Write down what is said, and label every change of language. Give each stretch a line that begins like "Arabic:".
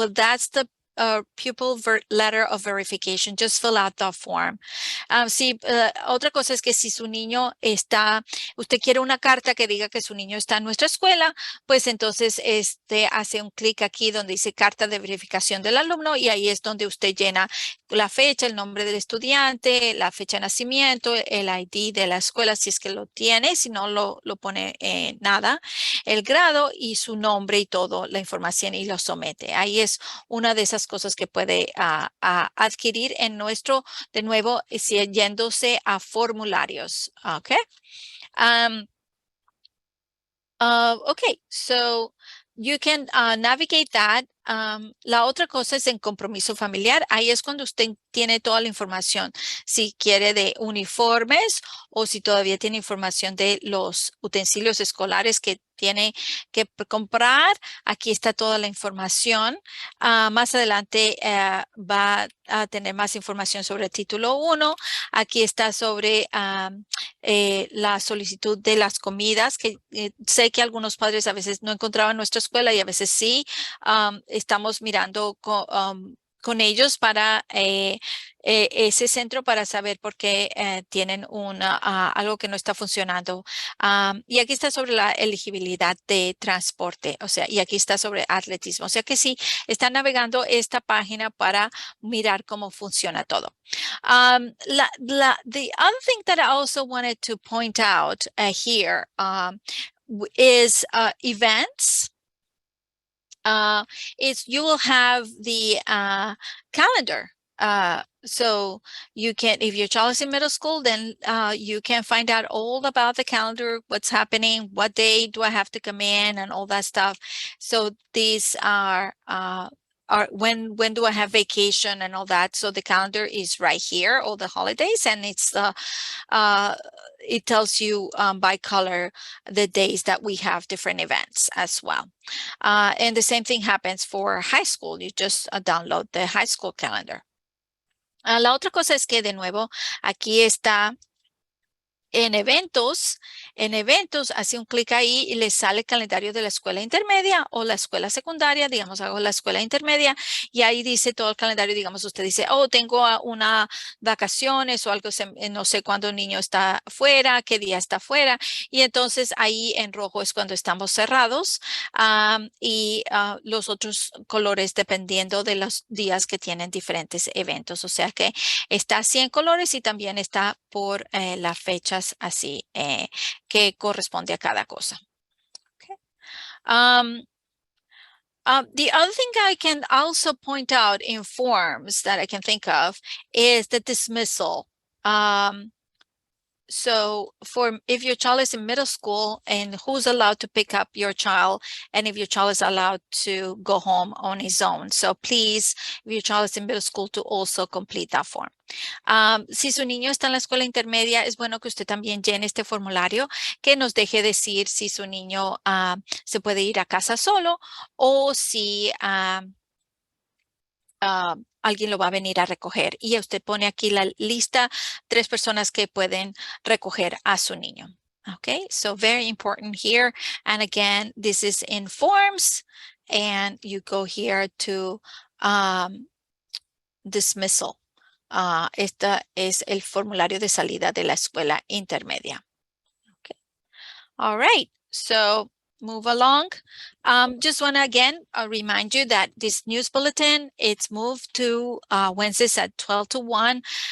English: Well, that's the pupil letter of verification. Just fill out the form.
Spanish: Otra cosa es que si su niño usted quiere una carta que diga que su niño está en nuestra escuela, pues entonces hace un clic aquí donde dice carta de verificación del alumno y ahí es donde usted llena la fecha, el nombre del estudiante, la fecha de nacimiento, el ID de la escuela si es que lo tiene, si no lo pone nada, el grado y su nombre y todo, la información y lo somete. Ahí es una de esas cosas que puede adquirir en nuestro, de nuevo, yéndose a formularios. Okay. Okay, so you can navigate that. La otra cosa es en compromiso familiar. Ahí es cuando usted tiene toda la información. Si quiere de uniformes o si todavía tiene información de los utensilios escolares que tiene que comprar. Aquí está toda la información. Más adelante va a tener más información sobre el título 1. Aquí está sobre la solicitud de las comidas, que sé que algunos padres a veces no encontraban nuestra escuela y a veces sí. Estamos mirando con ellos para ese centro para saber por qué tienen algo que no está funcionando. Y aquí está sobre la elegibilidad de transporte, o sea, y aquí está sobre atletismo. O sea que sí, están navegando esta página para mirar cómo funciona todo.
English: The other thing that I also wanted to point out here is events. You will have the calendar So you can, if your child is in middle school, then you can find out all about the calendar, what's happening, what day do I have to come in, and all that stuff. So these are when do I have vacation and all that. So the calendar is right here, all the holidays, and it's it tells you by color the days that we have different events as well. And the same thing happens for high school. You just download the high school calendar.
Spanish: La otra cosa es que, de nuevo, aquí está en eventos, hace un clic ahí y le sale el calendario de la escuela intermedia o la escuela secundaria, digamos, hago la escuela intermedia y ahí dice todo el calendario, digamos, usted dice, oh, tengo una vacaciones o algo, no sé cuándo un niño está fuera, qué día está fuera, y entonces ahí en rojo es cuando estamos cerrados y los otros colores dependiendo de los días que tienen diferentes eventos, o sea que está así en colores y también está por las fechas así que corresponde a cada cosa.
English: Okay. The other thing I can also point out in forms that I can think of is the dismissal. So if your child is in middle school and who's allowed to pick up your child, and if your child is allowed to go home on his own. So please, if your child is in middle school, to also complete that form.
Spanish: Si su niño está en la escuela intermedia, es bueno que usted también llene este formulario que nos deje decir si su niño se puede ir a casa solo o si alguien lo va a venir a recoger. Y usted pone aquí la lista, 3 personas que pueden recoger a su niño.
English: Okay, so very important here. And again, this is in forms. And you go here to dismissal.
Spanish: Esta es el formulario de salida de la escuela intermedia.
English: Okay. All right, so move along. Just want to again remind you that this news bulletin, it's moved to Wednesdays at 12 to 1.